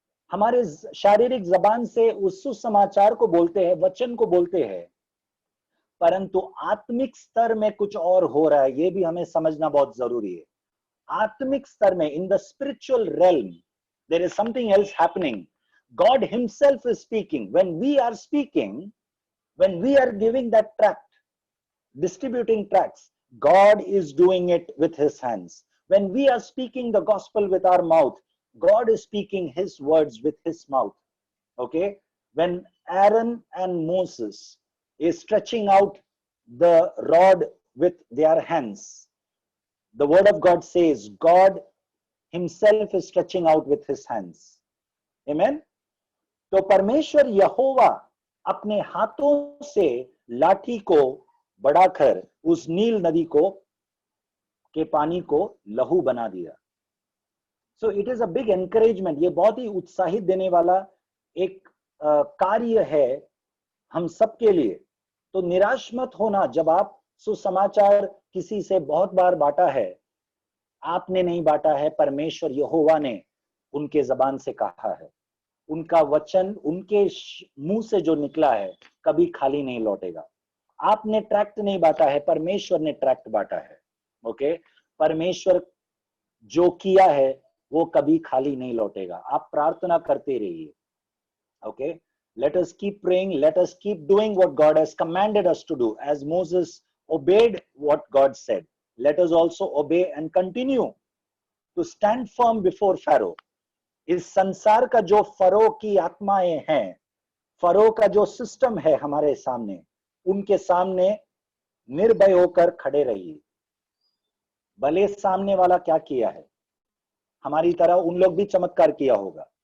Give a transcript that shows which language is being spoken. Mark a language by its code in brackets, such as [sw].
[hi] हमारे शारीरिक जबान से उस सुसमाचार को बोलते हैं, वचन को बोलते हैं, परंतु आत्मिक स्तर में कुछ और हो रहा है, ये भी हमें समझना बहुत जरूरी है। आत्मिक स्तर में, [en] In the spiritual realm, there is something else happening. God himself is speaking. When we are speaking, when we are giving that tract, distributing tracts, God is doing it with his hands. When we are speaking the gospel with our mouth, God is speaking his words with his mouth. Okay, when Aaron and Moses is stretching out the rod with their hands, the word of God says God himself is stretching out with his hands. Amen. [hi] तो परमेश्वर यहोवा अपने हाथों से लाठी को बढ़ाकर उस नील नदी को के पानी को लहू बना दिया. [en] So it is a big encouragement. [hi] ये बहुत ही उत्साहित देने वाला एक कार्य है हम सबके लिए. तो निराश मत होना जब आप सुसमाचार किसी से बहुत बार बांटा है. आपने नहीं बांटा है, परमेश्वर यहोवा ने उनके जबान से कहा है. उनका वचन उनके मुंह से जो निकला है कभी खाली नहीं लौटेगा. आपने ट्रैक्ट नहीं बांटा है, परमेश्वर ने ट्रैक्ट बांटा है. ओके, परमेश्वर जो किया है वो कभी खाली नहीं लौटेगा. आप प्रार्थना करते रहिए. [en] Okay, let us keep praying, let us keep doing what God has commanded us to do. As Moses obeyed what God said, let us also obey and continue to stand firm before Pharaoh. [hi] इस संसार का जो furrow की आत्माएं हैं, furrow का जो system है हमारे सामने, उनके सामने निर्भय होकर खड़े रहिए. भले सामने वाला क्या किया है, हमारी तरह उन लोग भी चमत्कार किया होगा.